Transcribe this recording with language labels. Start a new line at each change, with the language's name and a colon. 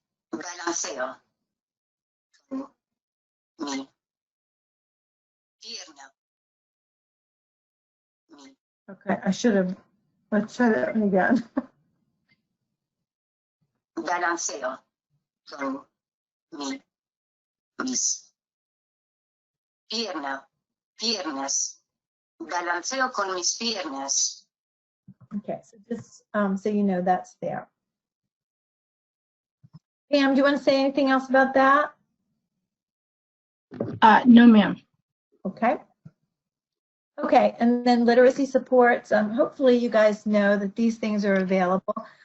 Spanish: Balanceo con mi pierna. Mi
English: okay, I should have, let's try that one again.
Spanish: balanceo con mis pierna. Piernas. Balanceo con mis piernas.
English: Okay, so just so you know that's there. Pam, do you want to say anything else about that? No, ma'am. Okay. Okay, and then literacy supports. Hopefully you guys know that these things are available.